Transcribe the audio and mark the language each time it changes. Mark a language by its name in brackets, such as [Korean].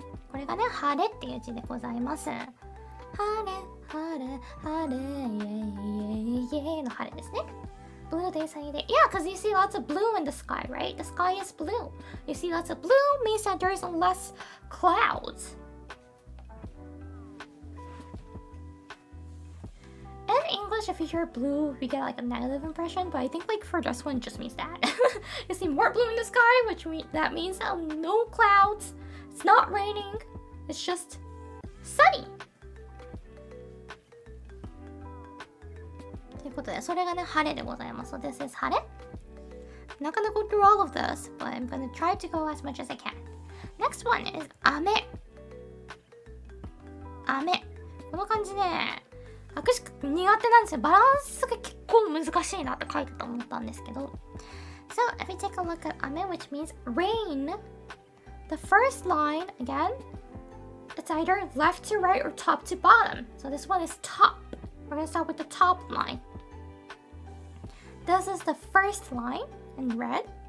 [Japanese] これがね、晴れっていう字でございます。晴れ、晴れ、晴れ、イェイイェイの晴れですね。 [English] Blue day, sunny day. Yeah, because you see lots of blue in the sky, right? The sky is blue. You see lots of blue means that there's less clouds. In English, if you hear blue, we get like a negative impression, but I think like for this one, it just means that. You see more blue in the sky, which that means no clouds. It's not raining. It's just sunny. [Japanese] ということで、それがね、晴れでございます。 [English] So this is 晴れ。 I'm not gonna go through all of this, but I'm gonna try to go as much as I can. Next one is 雨。 [Japanese] 雨。この漢字ね、学識苦手なんですよ。バランスが結構難しいなって書いてて思ったんですけど。 [English] So, if we take a look at 雨 which means rain, the first line, again, it's either left to right or top to bottom. So this one is top. We're gonna start with the top line. This is the first line in red.